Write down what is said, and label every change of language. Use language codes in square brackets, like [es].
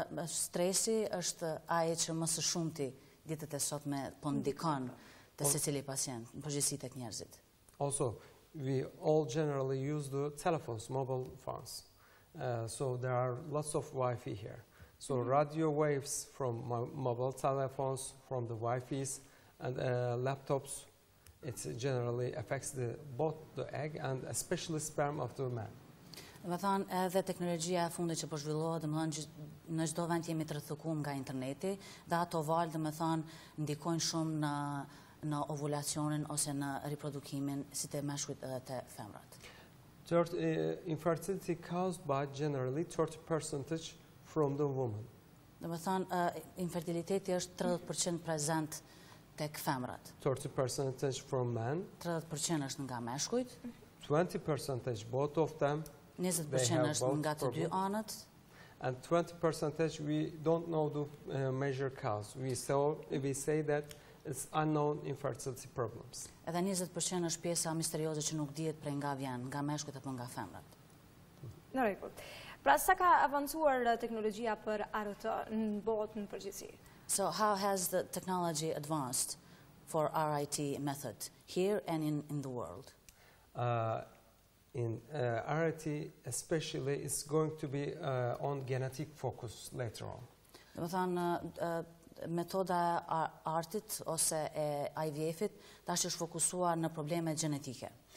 [sq] stresi është ai që më së shumti ditët e sotme po ndikon te secili pacient, në përgjithësi tek njerëzit. [en] Also, we all generally use the telephones, mobile phones. So there are lots of Wi-Fi here. So radio waves from mobile telephones, from the Wi-Fis and laptops, it generally affects both the egg and especially sperm of the man. [sq] Dhe thënë edhe teknologjia e fundit që po zhvillohet, domethënë në çdo vend jemi të rrethukuar nga interneti, dhe ato valë domethënë ndikojnë shumë në ovulacionin ose në riprodukimin si te meshkujt edhe te femrat. [en] Infertility caused by generally 30% from the woman. [sq] Domethënë infertiliteti është 30% prezent tek femrat. [en] 30% from men. [sq] 30% është nga meshkujt. [en] 20% both of them. [sq] 20% është nga të dy anët. [en] And 20% we don't know the major cause. We say that it's unknown infertility problems. [sq] Edhe 20% është pjesa misterioze që nuk dihet prej nga vjen, nga meshkujt apo nga femrat. Në rregull. Pra sa ka avancuar teknologjia për RT në botën në përgjithësi? [en] So how has the technology advanced for RIT method here and in the world? In RIT especially is going to be on genetic focus later on. [sq] Domethënë metoda e artit ose e IVF-it tash është fokusuar në probleme gjenetike.